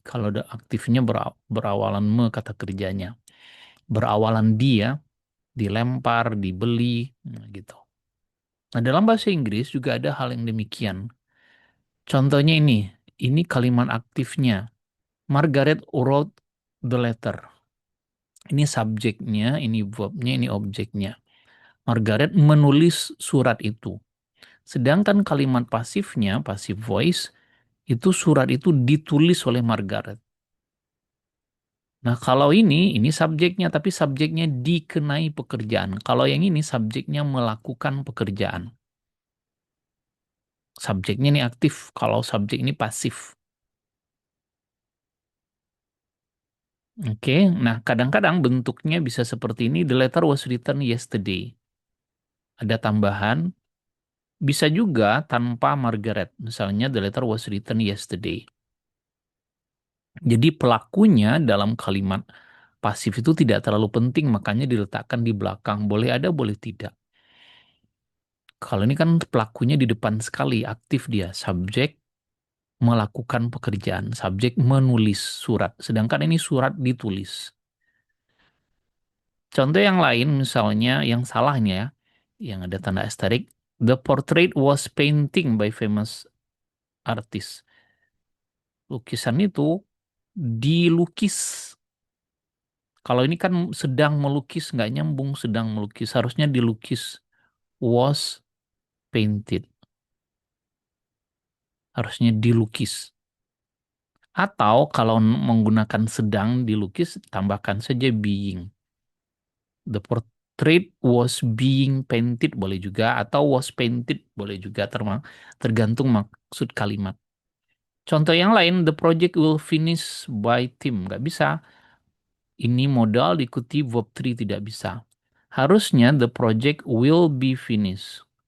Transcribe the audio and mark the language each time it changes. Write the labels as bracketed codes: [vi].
[id] Kalau ada aktifnya berawalan me kata kerjanya. Berawalan di ya, dilempar, dibeli, nah, gitu. Nah, dalam bahasa Inggris juga ada hal yang demikian. Contohnya ini kalimat aktifnya. [en] Margaret wrote the letter. [id] Ini subjeknya, ini verbnya, ini objeknya. Margaret menulis surat itu. Sedangkan kalimat pasifnya, passive voice, itu surat itu ditulis oleh Margaret. Nah, kalau ini subjeknya, tapi subjeknya dikenai pekerjaan. Kalau yang ini subjeknya melakukan pekerjaan. Subjeknya ini aktif, kalau subjek ini pasif. Oke, nah kadang-kadang bentuknya bisa seperti ini. [en] The letter was written yesterday. [id] Ada tambahan, bisa juga tanpa Margaret. Misalnya, [en] the letter was written yesterday. [id] Jadi pelakunya dalam kalimat pasif itu tidak terlalu penting, makanya diletakkan di belakang. Boleh ada, boleh tidak. Kalau ini kan pelakunya di depan sekali, aktif dia. Subjek melakukan pekerjaan, subjek menulis surat. Sedangkan ini surat ditulis. Contoh yang lain misalnya yang salahnya ya, yang ada tanda asterik. [en] The portrait was painting by famous artist. [id] Lukisan itu dilukis. Kalau ini kan sedang melukis, nggak nyambung sedang melukis. Harusnya dilukis. [en] Was painted. [id] Harusnya dilukis. Atau kalau menggunakan sedang dilukis, tambahkan saja being. [en] The portrait was being painted [id] boleh juga. Atau [en] was painted [id] boleh juga. Tergantung maksud kalimat. Contoh yang lain, [en] the project will finish by team. [id] Nggak bisa. Ini modal diikuti verb 3 tidak bisa. Harusnya [en] the project will be finished.